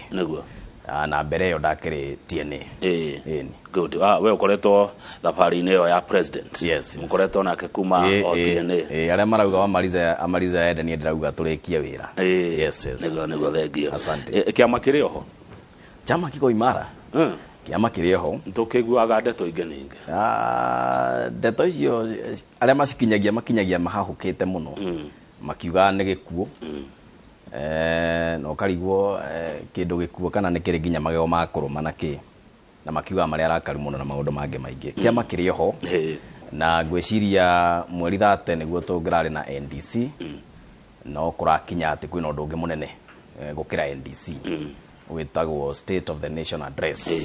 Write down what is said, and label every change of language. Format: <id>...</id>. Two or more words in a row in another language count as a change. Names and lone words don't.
<ki>Niguo. Na mbere yo ndakiri TNA.</ki> <en>Good.</en> <ki>We ukoretwo thabari-ini yo ya president.</ki> <en>Yes.</en> <ki>Ukoretwo nake kuma o TNA. Aria marauga amaliza enda ni ndirauga turikie wira.</ki> <en>Yes.</en> <ki>Niguo thengio.</ki> <sw>Asante.</sw> <ki>Kiama kiri oho.</ki> <sw>Chama kiko imara.</sw> <ki>Kiama kiri oho. Ntukiguaga ndeto ingi ningi. Ndeto icio aria makinyagia mahahukite muno. Makiuga ni gikuo. No karigwo kindu gikuo kana ni kiri nginya magego ma kuruma na ki na makiuga mari arakari muno na maundu mangi maingi kiama kiri ho na ngwiciria mweri 30 niguo tungirari na NDC no kurakinya ati kwina undu ungi munene gukira NDC witagwo State of the Nation Address.</ki>